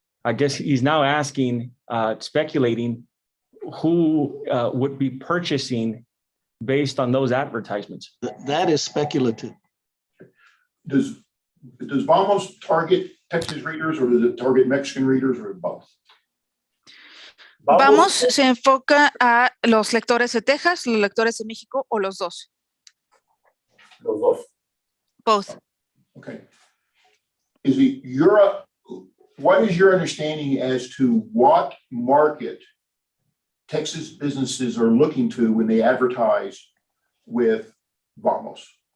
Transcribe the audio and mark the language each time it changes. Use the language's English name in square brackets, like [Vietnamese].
[English] I guess he's now asking, speculating who would be purchasing based on those advertisements. that is speculative. Does Vamos target Texas readers, or does it target Mexican readers, or both? [Spanish] Vamos se enfoca a los lectores de Texas, los lectores de México o los dos. Los dos. [English] Both. Okay. What is your understanding as to what market Texas businesses are looking to when they advertise with Vamos?